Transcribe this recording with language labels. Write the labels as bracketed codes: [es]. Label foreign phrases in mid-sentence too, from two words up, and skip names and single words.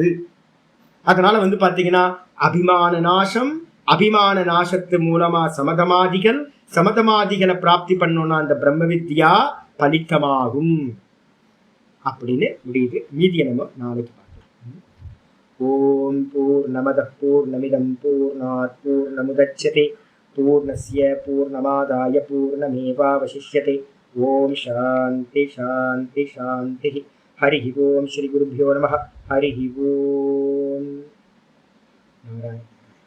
[ta] அதனால வந்து பாத்தீங்கன்னா அபிமான நாசம், அபிமான நாசத்து மூலமா சமதமாதிகள், சமதமாதிகளை பிராப்தி பண்ணோம்னா அந்த பிரம்ம வித்யா பலித்தமாகும் அப்படின்னு முடியுது. மீதியை நம்ம நாளைக்கு பார்க்கலாம். [sa] ओम् पूर्णमदः पूर्णमिदं पूर्णात् पूर्णमुदच्यते पूर्णस्य पूर्णमादाय पूर्णमेवावशिष्यते. ओम् शान्ति शान्ति शान्ति. हरि ओम्. श्री गुरुभ्यो नमः. हरि ओम्. नारायण.